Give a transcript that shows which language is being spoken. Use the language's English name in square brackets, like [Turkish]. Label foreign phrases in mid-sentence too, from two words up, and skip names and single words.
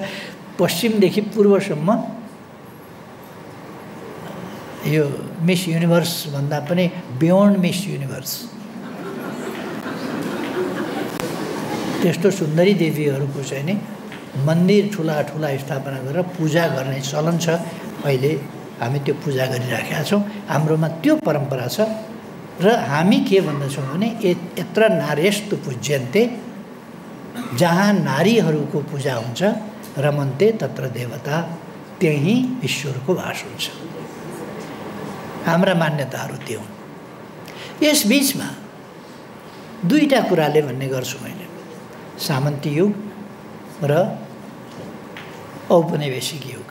[Nepali] पश्चिमदेखि पूर्वसम्म यो मिस युनिभर्स भन्दा पनि [English] beyond Miss Universe [Nepali] त्यस्तो सुन्दरी देवीहरूको चाहिँ नि मन्दिर ठुला ठुला स्थापना गरेर पूजा गर्ने चलन छ। अहिले हामी त्यो पूजा गरिराखेका छौँ। हाम्रोमा त्यो परम्परा छ। र हामी के भन्दछौँ भने [Sanskrit] यत्र नार्यस्तु पूज्यन्ते, [Nepali] जहाँ नारीहरूको पूजा हुन्छ, [Sanskrit] रमन्ते तत्र देवता, [Nepali] त्यही ईश्वरको वास हुन्छ। हाम्रा मान्यताहरू त्यो हुन्। यस बीचमा दुईटा कुराले भन्ने गर्छु मैले, सामन्ती युग र औपनिवेशिक युग।